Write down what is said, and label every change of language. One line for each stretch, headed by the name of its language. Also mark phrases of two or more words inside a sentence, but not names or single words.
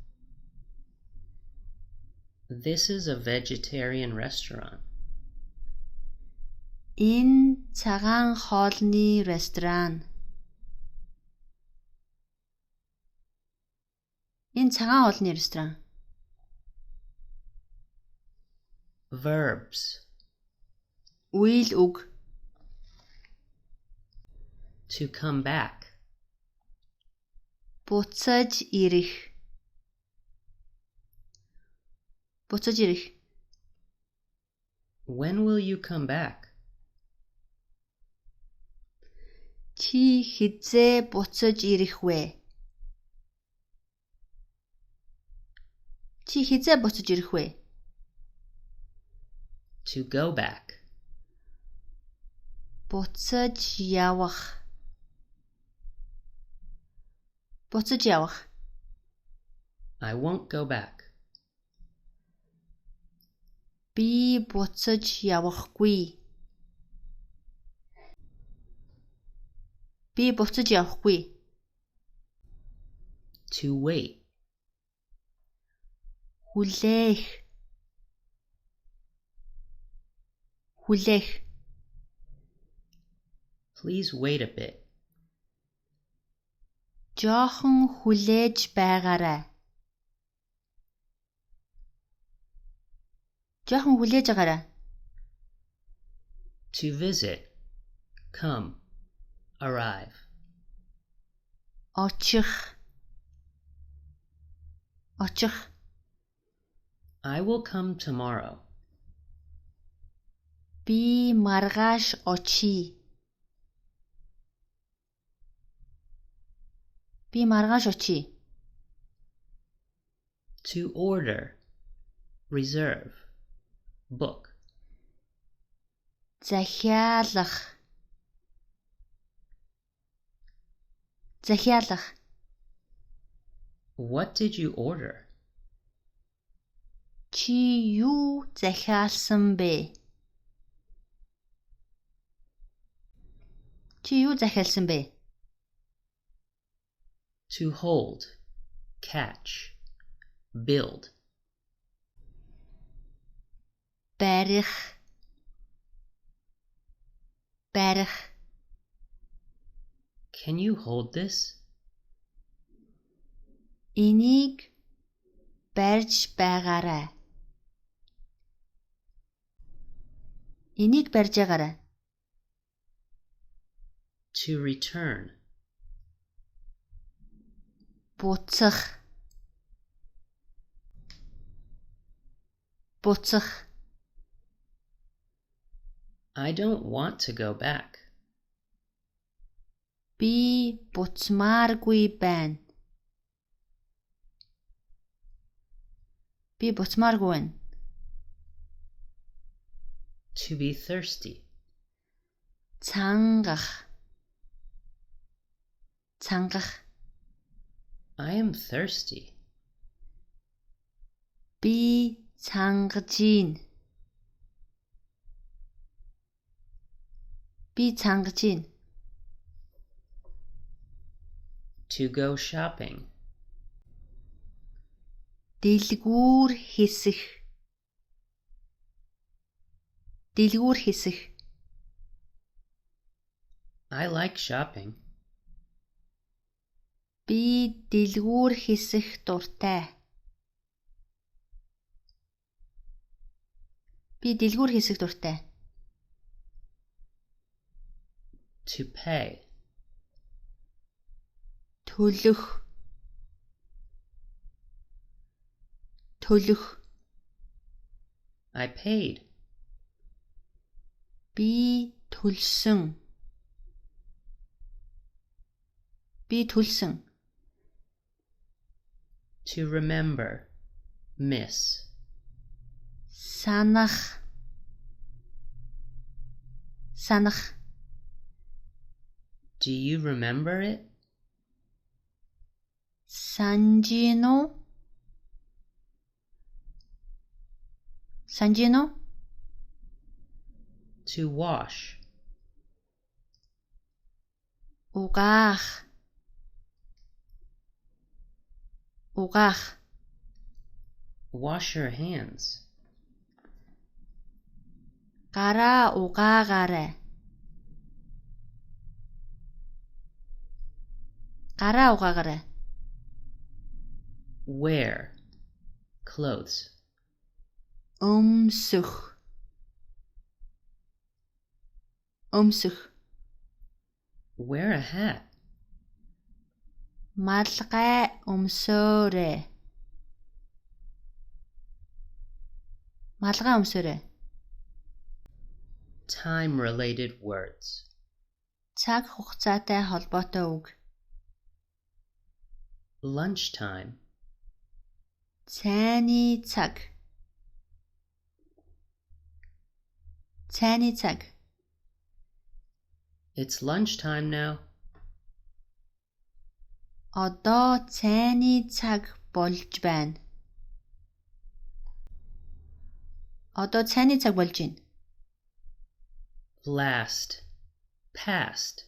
English: This is a vegetarian restaurant.
Mongolian: Энэ цагаан хоолны ресторан. Энэ цагаан хоолны ресторан.
English: Verbs.
Mongolian: Үйл үг.
English: To come back.
Mongolian: Буцаж ирэх. Буцаж ирэх.
English: When will you come back?
Mongolian: Чи хэзээ буцаж ирэх вэ? Чи хэзээ буцаж ирэх вэ?
English: To go back.
Mongolian: Буцаж явах. Буцаж явах.
English: I won't go back.
Mongolian: Би буцаж явахгүй. Би буцаж явахгүй.
English: To wait.
Mongolian: Хүлээх. Хүлээх.
English: Please wait a bit.
Mongolian: Жоохон хүлээж байгаарай. Жоохон хүлээж байгаарай.
English: To visit. Come. Arrive.
Mongolian: Очих. Очих.
English: I will come tomorrow.
Mongolian: Би маргааш очие. Би маргааш очие.
English: To order. Reserve. Book.
Mongolian: Захиалах. Захиалах.
English: What did you order?
Mongolian: Чи юу захиалсан бэ? Чи юу захиалсан бэ?
English: To hold. Catch. Build.
Mongolian: Барих. Барих.
English: Can you hold this?
Mongolian: Энийг барьж байгаарай. Энийг барьж байгаарай.
English: To return.
Mongolian: Буцах. Буцах.
English: I don't want to go back.
Mongolian: Би буцмааргүй байна. Би буцмааргүй байна.
English: To be thirsty.
Mongolian: Цангах. Цангах.
English: I am thirsty.
Mongolian: Би цангаж ийн. Би цангаж ийн.
English: To go shopping.
Mongolian: Дэлгүүр хэсэх. Дэлгүүр хэсэх.
English: I like shopping.
Mongolian: Би дэлгүүр хэсэх дуртай. Би дэлгүүр хэсэх дуртай.
English: To pay.
Mongolian: Төлөх. Төлөх.
English: I paid.
Mongolian: Би төлсөн. Би төлсөн.
English: To remember. Miss.
Mongolian: Санах. Санах.
English: Do you remember it?
Mongolian: Санжин уу? Санжин уу?
English: To wash.
Mongolian: Угаах. Угаах.
English: Wash your hands.
Mongolian: Гараа угаагаарай. Гараа угаагаарай.
English: Wear. Clothes.
Mongolian: Өмсөх. Өмсөх.
English: Wear a hat.
Mongolian: Малгай өмсөөрэй. Малгай өмсөөрэй.
English: Time-related words.
Mongolian: Цаг хугацаатай холбоотой үг.
English: Lunchtime.
Mongolian: Цайны цаг. Цайны цаг.
English: It's lunchtime now.
Mongolian: Одоо цайны цаг болж байна. Одоо цайны цаг болж байна.
English: Last. Past.